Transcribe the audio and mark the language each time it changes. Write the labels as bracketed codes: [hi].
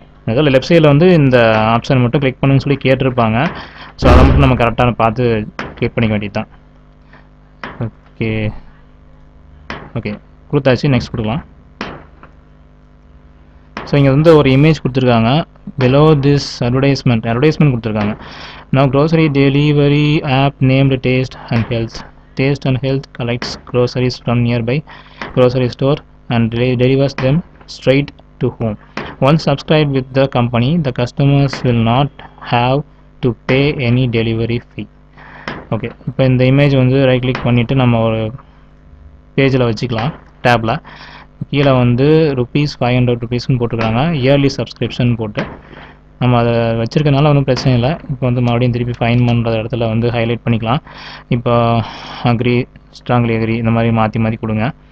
[ta] அதில் லெஃப்ட் சைடில் வந்து இந்த ஆப்ஷன் மட்டும் கிளிக் பண்ணுன்னு சொல்லி கேட்டிருப்பாங்க. ஸோ அதை மட்டும் நம்ம கரெக்டாக பார்த்து கிளிக் பண்ணிக்க வேண்டியது தான். ஓகே ஓகே கொடுத்தாச்சு. நெக்ஸ்ட் கொடுக்கலாம். ஸோ இங்கே வந்து ஒரு இமேஜ் கொடுத்துருக்காங்க. [en] below this advertisement [ta] கொடுத்துருக்காங்க. [en] Now grocery delivery app named Taste and Health collects groceries from nearby grocery store and delivers them straight to home. Once subscribed with the company, the customers will not have to pay any delivery fee. [ta] Okay, இப்போ இந்த image வந்து right click பண்ணிவிட்டு நம்ம ஒரு பேஜில் வச்சுக்கலாம். டேப்பில் கீழே வந்து ₹500 போட்டுருக்காங்க. இயர்லி சப்ஸ்கிரிப்ஷன் போட்டு நம்ம அதை வச்சுருக்கனால ஒன்றும் பிரச்சனை இல்லை. இப்போ வந்து மறுபடியும் திருப்பி ஃபைன் பண்ணுற இடத்துல வந்து ஹைலைட் பண்ணிக்கலாம். இப்போ அக்ரி, ஸ்ட்ராங்லி அக்ரி, இந்த மாதிரி மாற்றி மாற்றி கொடுங்க.